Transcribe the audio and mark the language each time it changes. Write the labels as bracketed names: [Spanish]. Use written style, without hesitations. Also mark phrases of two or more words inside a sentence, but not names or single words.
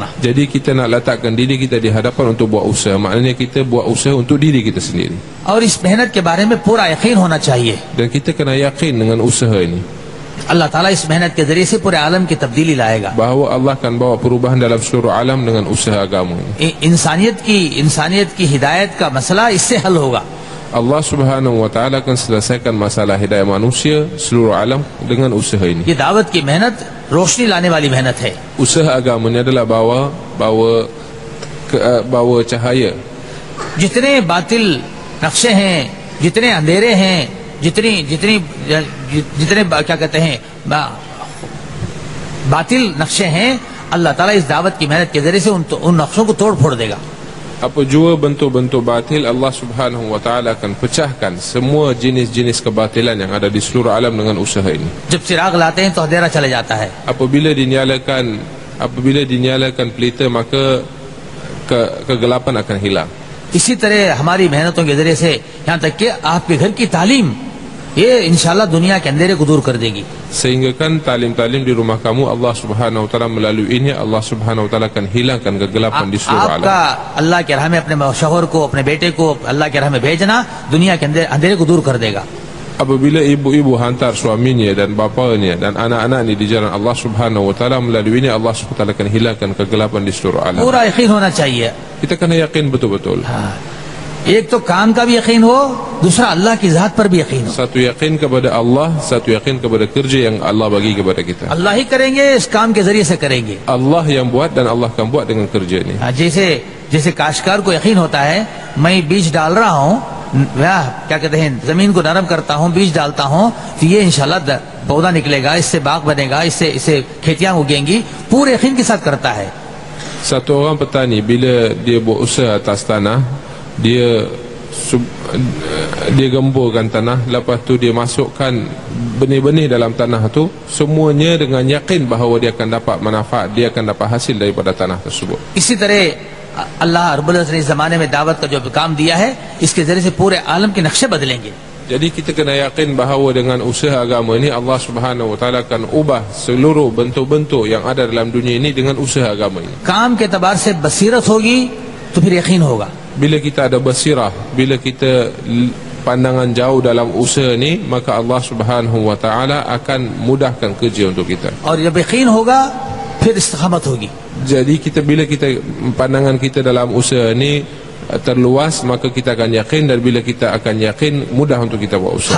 [Malay] Jadi kita nak letakkan diri kita di hadapan untuk buat usaha, maknanya kita buat usaha untuk diri kita sendiri. [Hindi] और इस मेहनत के बारे में पूरा यकीन होना चाहिए। [Malay] Dan kita kena yakin dengan usaha ini, [Arabic] الله تعالى [Hindi] इस मेहनत के जरिए से पूरे आलम की तब्दीली लाएगा। [Malay] bahawa Allah akan bawa perubahan dalam seluruh alam dengan usaha agama ini. [Hindi] इंसानियत की हिदायत का मसला इससे हल होगा। [Arabic] الله سبحانه و تعالى [Malay] akan selesaikan masalah hidayah manusia seluruh alam dengan usaha ini. [Hindi] ये दावत की मेहनत रोशनी लाने वाली मेहनत है। [Malay] Usaha agama ini adalah bawa cahaya. [Hindi] जितने बातिल नक्शे हैं, जितने अंधेरे हैं, जितने क्या कहते हैं बातिल नक्शे हैं, [Arabic] الله تعالى [Hindi] इस दावत की मेहनत के जरिए से उन नक्शों को तोड़ फोड़ देगा। [Malay] Apa jua bentuk-bentuk batil, [Arabic] الله سبحانه و تعالى [Malay] akan pecahkan semua jenis-jenis kebatilan yang ada di seluruh alam dengan usaha ini. [Hindi] जब चिराग लाते हैं तो अंधेरा चले जाता है। [Malay] Apabila dinyalakan pelita, maka kegelapan akan hilang. [Hindi] इसी तरह हमारी मेहनतों के जरिए से यहाँ तक कि आपके घर की तालीम, ये इंशाल्लाह दुनिया के अंधेरे को दूर कर देगी। [Malay] Sehingga kan talim-talim di rumah kamu, [Arabic] الله سبحانه و تعالى [Malay] melalui ini, [Arabic] الله سبحانه و تعالى [Malay] akan hilangkan kegelapan di seluruh alam. [Hindi] आपका अल्लाह के राह में अपने शौहर को, अपने बेटे को अल्लाह के राह में भेजना दुनिया के अंधेरे को दूर कर देगा। [Malay] Apabila ibu-ibu hantar suaminya dan bapanya dan anak-anaknya di jalan [Arabic] الله سبحانه و تعالى, [Malay] melalui ini [Arabic] الله سبحانه و تعالى [Malay] akan hilangkan kegelapan di seluruh alam. [Hindi] पूरा यकीन होना चाहिए। [Malay] Kita kena yakin betul-betul. [Hindi] एक तो काम का भी यकीन हो, दूसरा अल्लाह की जात पर भी यकीन हो। [Malay] Satu yakin kepada Allah, satu yakin kepada kerja yang Allah bagi kepada kita. [Hindi] अल्लाह ही करेंगे, इस काम के जरिए से करेंगे। [Malay] Allah yang buat dan Allah akan buat dengan kerja ini. [Hindi] जैसे काश्तकार को यकीन होता है, मैं बीज डाल रहा हूँ, क्या कहते हैं, जमीन को नरम करता हूँ, बीज डालता हूँ, तो ये इंशाल्लाह पौधा निकलेगा, इससे बाग बनेगा, इससे खेतियां उगेंगी, पूरे यकीन के साथ करता है। [Malay] Satu orang petani bila dia buat usaha atas tanah, dia gemburkan tanah, lepas tu dia masukkan benih-benih dalam tanah tu, semuanya dengan yakin bahawa dia akan dapat manfaat, dia akan dapat hasil daripada tanah tersebut. [Hindi] इसी तरह [Arabic] الله رب العزة [Hindi] ने इस जमाने में दावत का जो काम दिया है, इसके जरिए से पूरे आलम के नक्शे बदलेंगे। [Malay] Jadi kita kena yakin bahawa dengan usaha agama ini [Arabic] الله سبحانه و تعالى [Malay] akan ubah seluruh bentuk-bentuk yang ada dalam dunia ini dengan usaha agama ini. [Hindi] काम के एतबार से बसीरत होगी तो फिर यकीन होगा। [Malay] Bila kita ada basirah, bila kita pandangan jauh dalam usaha ni, maka [Arabic] الله سبحانه و تعالى [Malay] akan mudahkan kerja untuk kita. [Hindi] और जब यकीन होगा फिर इस्तिकामत होगी। [Malay] Jadi bila kita pandangan kita dalam usaha ni terluas, maka kita akan yakin, dan bila kita akan yakin, mudah untuk kita buat usaha.